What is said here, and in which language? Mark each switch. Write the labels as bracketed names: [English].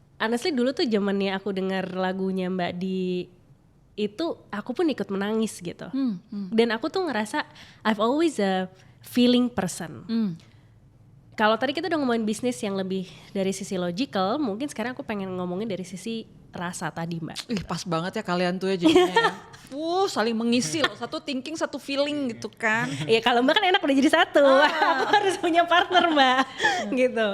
[Indonesian] Honestly dulu tuh zamannya aku dengar lagunya Mbak Di itu aku pun ikut menangis gitu. Dan aku tuh ngerasa [English] I've always a feeling person. [Indonesian] Kalau tadi kita udah ngomongin bisnis yang lebih dari sisi logical, mungkin sekarang aku pengen ngomongin dari sisi rasa tadi Mbak. Pas banget ya kalian tuh ya jadinya. Saling mengisi loh, satu thinking satu feeling gitu kan. Iya kalau Mbak kan enak udah jadi satu. Aku harus punya partner Mbak. Gitu.